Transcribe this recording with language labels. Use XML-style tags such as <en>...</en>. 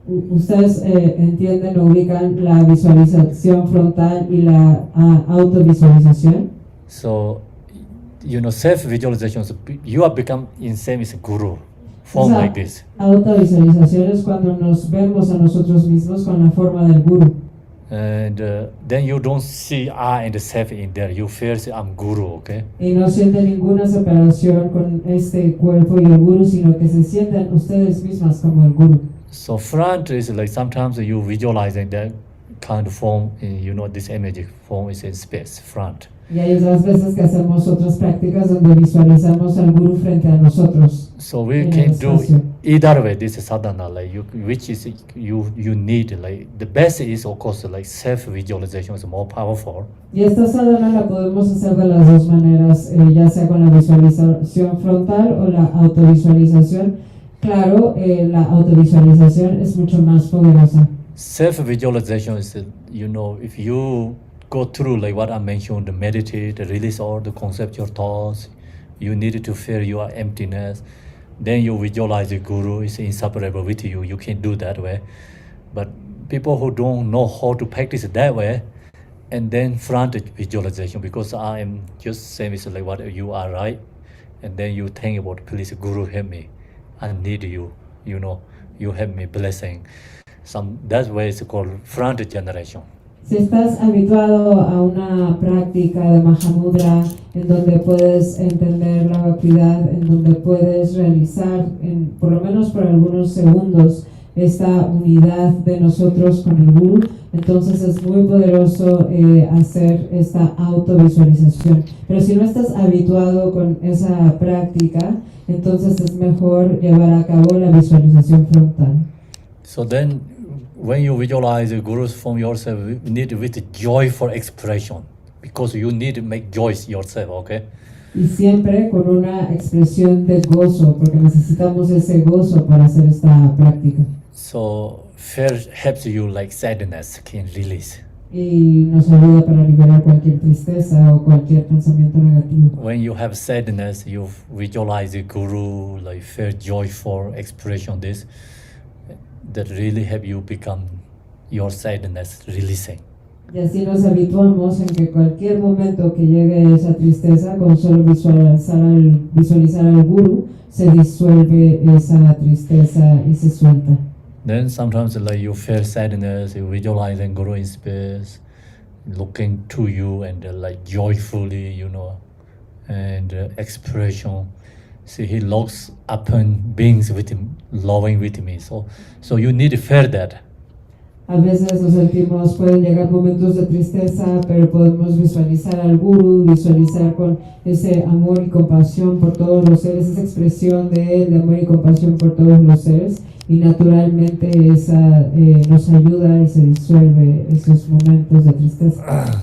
<es>Ustedes entienden o ubican la visualización frontal y la autovisualización.</es> <en>So self-visualization, you have become in same as guru. Form</en> <es>Esa</es> <en>like this.</en> <es>autovisualización es cuando nos vemos a nosotros mismos con la forma del gurú.</es> <en>And then you don't see I and self in there. You feel I'm guru, okay?</en> <es>Y no sienten ninguna separación con este cuerpo y el gurú, sino que se sienten ustedes mismas como el gurú.</es> <en>So front is like sometimes you visualizing that kind of form, this image form is in space, front.</en> <es>Y hay otras veces que hacemos otras prácticas donde visualizamos al guru frente a nosotros.</es> <en>So we</en> <es>En</es> <en>can</en> <es>el</es> <en>do</en> <es>espacio.</es> <en>either way. This is sadhana, which is you need. Like the best is of course like self-visualization is more powerful.</en> <es>Y esta sadhana la podemos hacer de las dos maneras, ya sea con la visualización frontal o la autovisualización. Claro, la autovisualización es mucho más poderosa.</es> <en>Self-visualization is, if you go through like what I mentioned, meditate, release all the conceptual thoughts, you need to feel your emptiness, then you visualize the guru is inseparable with you. You can do that way. But people who don't know how to practice it that way, and then front visualization, because I am just saying it's like what you are, right? And then you think about, please, Guru, help me. I need you. You help me, blessing. That way it's called front generation.</en> <es>Si estás habituado a una práctica de Mahamudra en donde puedes entender la vacuidad, en donde puedes realizar, por lo menos por algunos segundos, esta unidad de nosotros con el Guru, entonces es muy poderoso hacer esta autovisualización. Pero si no estás habituado con esa práctica, entonces es mejor llevar a cabo la visualización frontal.</es> <en>So then, when you visualize the gurus from yourself, you need with joyful expression, because you need to make joy yourself, okay?</en> <es>Y siempre con una expresión de gozo, porque necesitamos ese gozo para hacer esta práctica.</es> <en>So fear helps you like sadness can release.</en> <es>Y nos ayuda para liberar cualquier tristeza o cualquier pensamiento negativo.</es> <en>When you have sadness, you visualize the guru, like feel joyful expression, that really help you become your sadness releasing.</en> <es>Y así nos habituamos en que cualquier momento que llegue esa tristeza, con solo visualizar al guru, se disuelve esa tristeza y se suelta.</es> <en>Then sometimes like you feel sadness, you visualizing guru in space, looking to you and like joyfully, and expression. See, he looks upon beings with him, loving with me. So you need to feel that.</en> <es>A veces nos sentimos, pueden llegar momentos de tristeza, pero podemos visualizar al Guru, visualizar con ese amor y compasión por todos los seres, esa expresión de él, de amor y compasión por todos los seres, y naturalmente esa nos ayuda y se disuelve esos momentos de tristeza.</es>